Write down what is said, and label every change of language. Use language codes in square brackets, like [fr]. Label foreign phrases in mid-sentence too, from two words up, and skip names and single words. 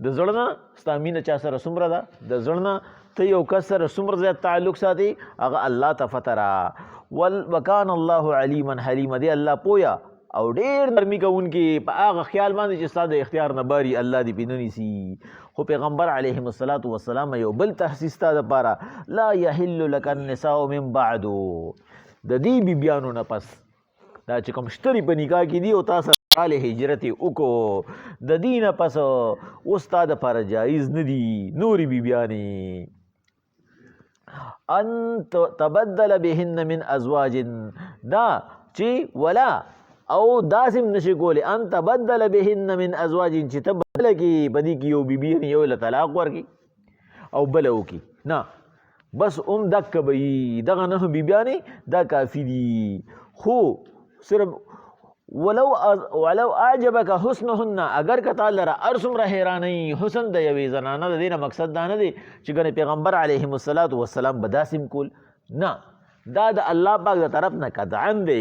[ps] د زړه نه ستا مینه چا سره څومره ده، د زړه نه ته یو کس سره څومره زیات تعلق ساتي، هغه الله ته پته ده. [ar] وکان الله علیما حلیما، [ps] دی الله پویا او ډېر نرمي کوونکي په هغه خیال باندې چې ستا د اختیار نه باري الله دې پې نه نیسي. خو پیغمبر [ar] علیهم الصلاة والسلام [ps] یو بل تحسیس ستا دپاره [ar] لا یحل لک النساء من بعدو، [ps] د دې بیبیانو نه پس دا چې کوم شتري په نکاح کې دي او تا سره حال هجرت یې وکړو، د دې نه پس اوس تا دپاره جایز نه دي نورې بیبیانې. [ar] ان تبدل بهن من ازواج، [ps] دا چې ولا او داسې هم نشي کولی [ar] ان تبدل بهن من ازواج [ps] چې ته بله کې په دې کې یو بیبي یو له طلاق ورکړي او بله وکړي، نه بس دکه به وي دغه نهو بیبیانې دا کافي دي. خو صرف [ar] ولو اعجبک حسنهن، [ps] اگر که تا لره هر څومره حیرانوي حسن د یوې زنانه، د دې نه مقصد دا نه دی چې ګنې پیغمبر [ar] علیهم الصلاة والسلام [ps] به داسې هم کول، نه دا د الله پاک د طرف نه قطعا دی.